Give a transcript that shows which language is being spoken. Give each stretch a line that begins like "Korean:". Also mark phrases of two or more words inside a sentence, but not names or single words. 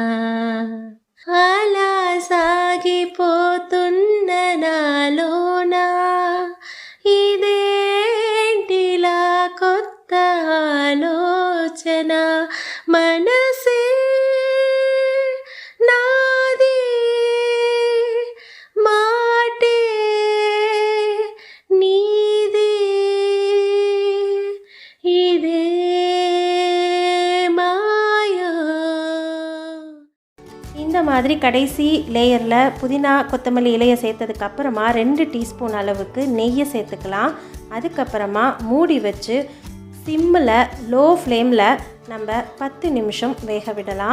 Telugu: అలా సాగిపోతున్న నాలోనా ఇదేంటిలా కొత్త ఆలోచన మనసే నాది మాటే నీది ఇదే మాయా.
Tamil: இந்த மாதிரி கடைசி லேயரில் புதினா கொத்தமல்லி இலையை சேர்த்ததுக்கப்புறமா 2 டீஸ்பூன் அளவுக்கு நெய்யை சேர்த்துக்கலாம். அதுக்கப்புறமா மூடி வச்சு சிம்மில்
English: low flame
Tamil: நம்ம 10 நிமிஷம் வேக விடலாம்.